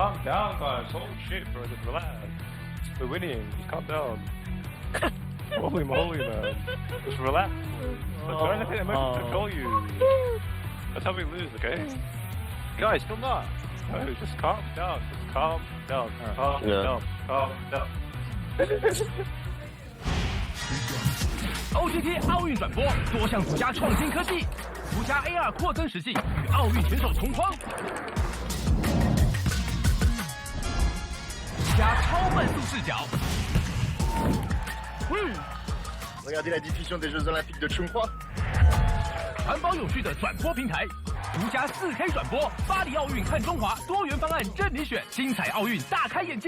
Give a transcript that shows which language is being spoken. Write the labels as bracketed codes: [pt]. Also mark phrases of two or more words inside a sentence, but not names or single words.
[en] calm down, guys. Holy shit, bro. Just relax. We're winning. Just calm down. Holy moly, man. Just relax. Don't let the emotions control you. That's how we lose, okay? Guys, come on. No, just calm down. Just calm down. Calm down. Calm down. [zh] OTT 奥运转播多项独家创新科技，独家 AR 扩增实境与奥运选手同框，加超慢速视角。 [fr] Regardez la diffusion des Jeux Olympiques de Chongqing。 [zh] 环保有序的转播平台，独家4K 转播，巴黎奥运看中华，多元方案任你选，精彩奥运大开眼界。